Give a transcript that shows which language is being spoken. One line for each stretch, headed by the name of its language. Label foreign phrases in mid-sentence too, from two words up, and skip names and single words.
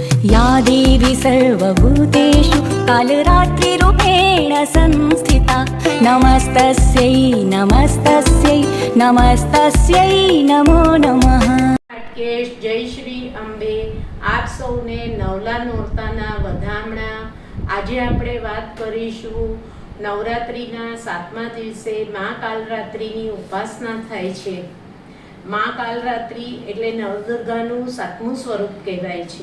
Sanskrit: या देवी सर्वभूतेषु कालरात्रिरूपेण संस्थिता नमस्तस्यै नमस्तस्यै नमस्तस्यै नमो नमः।
Gujarati: કેશ જય શ્રી અંબે આપ સૌને નવલા નોરતાના વધામણા। આજે આપણે વાત કરીશું નવરાત્રિના 7મા દિવસે મા કાલરાત્રિની ઉપાસના થાય છે। મા કાલરાત્રિ એટલે નવદુર્ગાનું 7મું સ્વરૂપ કહેવાય છે।